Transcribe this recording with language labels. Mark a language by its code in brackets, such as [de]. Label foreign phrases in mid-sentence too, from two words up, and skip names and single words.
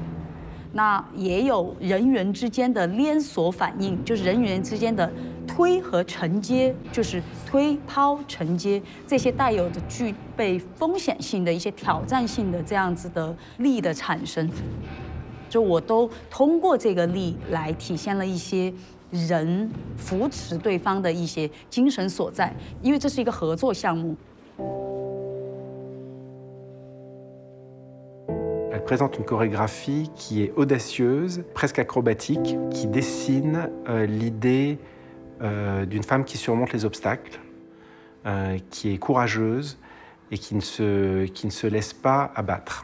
[zh] 那也有人员之间的连锁反应，就是人员之间的推和承接，就是推抛承接这些带有着具备风险性的一些挑战性的这样子的力的产生。就我都通过这个力来体现了一些人扶持对方的一些精神所在，因为这是一个合作项目。 [fr] Elle présente une chorégraphie qui est audacieuse, presque acrobatique, qui dessine l'idée d'une femme qui surmonte les obstacles, qui est courageuse et qui ne se laisse pas abattre.